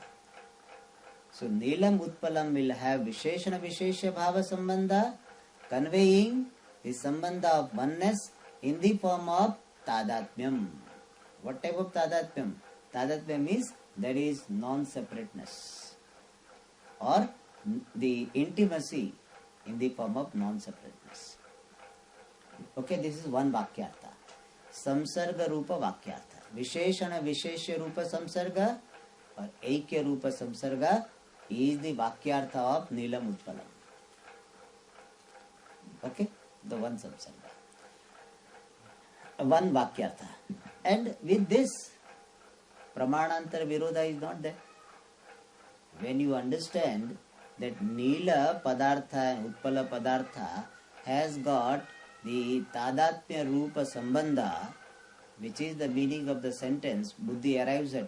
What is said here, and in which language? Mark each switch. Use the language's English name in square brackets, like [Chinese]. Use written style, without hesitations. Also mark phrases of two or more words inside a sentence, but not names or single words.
[English] So [Sanskrit] नीलम् उत्पलम् [English] will have [Sanskrit] विशेषण विशेष्य भाव सम्बन्ध, [English] conveying the Sambandha of oneness in the form of Tadatmyam. What type of Tadatmyam? Tadatmyam is, that is non-separateness, or the intimacy in the form of non-separateness. Okay, this is one Vakyartha. [Sanskrit] संसर्ग रूप वाक्यार्थ. विशेषण विशेष्य रूप संसर्ग [English] or [Sanskrit] ऐक्य रूप संसर्ग [English] is the Vakyartha of [Sanskrit] नीलम् उत्पलम्. [English] Okay, the one Samsarga. One Vakyartha. And with this, [Sanskrit] प्रमाणान्तर विरोध [English] is not there. When you understand that [Sanskrit] नील पदार्थ [English] and [Sanskrit] उत्पल पदार्थ [English] has got the [Sanskrit] तादात्म्य रूप सम्बन्ध, [English] which is the meaning of the sentence, Buddhi arrives at.